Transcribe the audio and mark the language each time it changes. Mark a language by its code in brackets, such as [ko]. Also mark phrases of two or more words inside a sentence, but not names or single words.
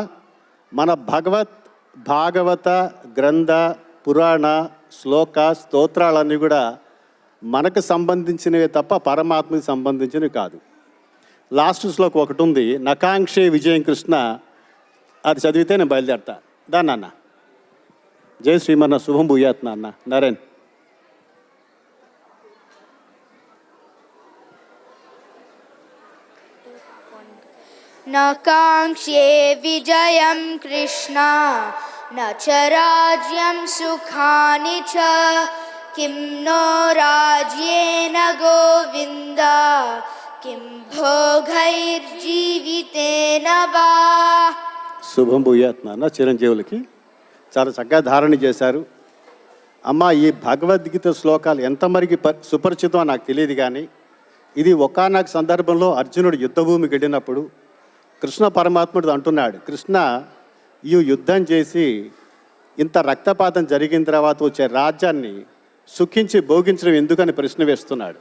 [te] మన భాగవత గ్రంథ పురాణ శ్లోక స్తోత్రాలన్నీ కూడా మనకు సంబంధించినవే తప్ప పరమాత్మకి సంబంధించినవి కాదు. లాస్ట్ శ్లోకం ఒకటి ఉంది, [sa] నకాంక్షే విజయం కృష్ణ, [te] అది చదివితే నేను బయలుదేరతా. దాన్ని అన్న జై శ్రీమన్న [sa] శుభం భూయాత్ [te] నాన్న నరేన్. [sa] न काङ्क्षे विजयं कृष्ण न च राज्यं सुखानि च किं नो राज्येन गोविन्द किं भोगैर्जीवितेन वा. శుభం భూయాత్ [te] నాన్న. చిరంజీవులకి చాలా చక్కగా ధారణ చేశారు. అమ్మ, ఈ భగవద్గీత శ్లోకాలు ఎంతమరికి సుపరిచితం నాకు తెలియదు, కానీ ఇది ఒకానొక సందర్భంలో అర్జునుడు యుద్ధభూమికి వెళ్ళినప్పుడు కృష్ణ పరమాత్ముడు అంటున్నాడు, కృష్ణ ఈ యుద్ధం చేసి ఇంత రక్తపాతం జరిగిన తర్వాత వచ్చే రాజ్యాన్ని సుఖించి భోగించడం ఎందుకని ప్రశ్న వేస్తున్నాడు.